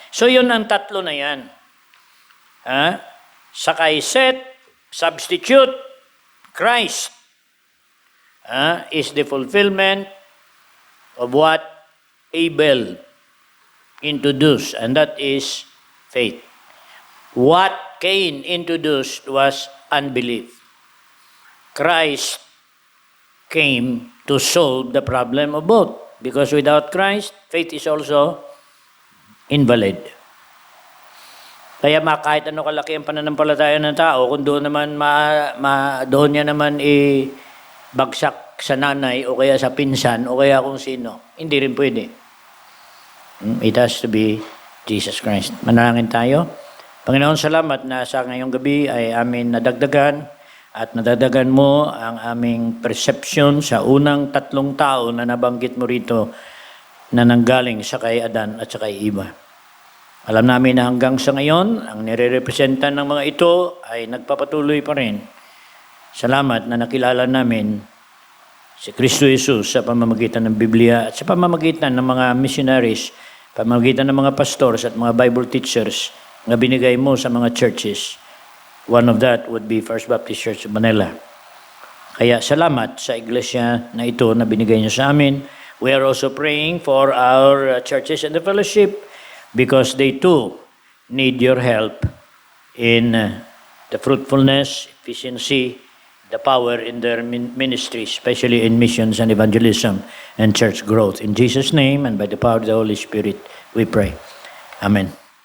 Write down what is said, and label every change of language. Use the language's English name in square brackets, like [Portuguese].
[Filipino] So yun ang tatlo na yan. [English] Sa kay Seth, substitute, Christ is the fulfillment of what Abel introduced, and that is faith. What Cain introduced was unbelief. Christ came to solve the problem of both, because without Christ, faith is also invalid. [Filipino] Kaya kahit ano kalaki ang pananampalataya ng tao, kung doon naman doon niya naman bagsak sa nanay o kaya sa pinsan o kaya kung sino, hindi rin pwede. [English] It has to be Jesus Christ. [Filipino] Manalangin tayo. Panginoon, salamat na sa ngayong gabi ay amin nadagdagan at nadagdagan mo ang aming perception sa unang tatlong tao na nabanggit mo rito na nanggaling sa kay Adan at sa kay Eva. Alam namin na hanggang sa ngayon, ang nire-representa ng mga ito ay nagpapatuloy pa rin. Salamat na nakilala namin si Kristo Jesus sa pamamagitan ng Biblia at sa pamamagitan ng mga missionaries, pamamagitan ng mga pastors at mga Bible teachers na binigay mo sa mga churches. [English] One of that would be First Baptist Church of Manila. [Filipino] Kaya salamat sa iglesia na ito na binigay niyo sa amin. [English] We are also praying for our churches and the fellowship because they too need your help in the fruitfulness, efficiency, the power in their ministry, especially in missions and evangelism and church growth. In Jesus' name and by the power of the Holy Spirit, we pray. Amen.